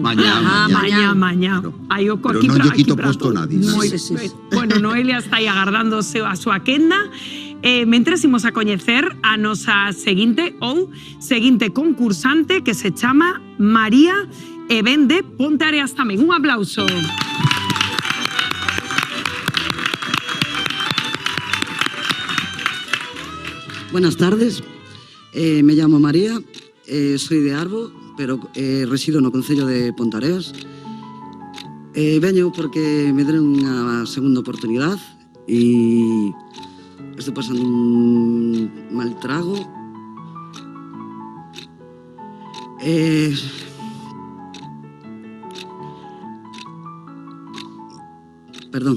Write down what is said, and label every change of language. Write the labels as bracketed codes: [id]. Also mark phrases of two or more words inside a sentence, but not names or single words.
[gl] Mañá. Aí o Pero aquí non lle aquí quito para posto todo. [es] a nadie. [gl] Moi Sí, sí, sí. ben. Bueno, Noelia está aí agardándose a súa quenda. Mentres imos a coñecer a nosa seguinte concursante que se chama María e ven de Ponteareas tamén. Un aplauso. [es] Buenas tardes, me llamo María, soy de Arbo, [gl] pero resido no Concello de Pontareas. Veño porque me deron unha segunda oportunidade e estou pasando un mal trago. Perdón.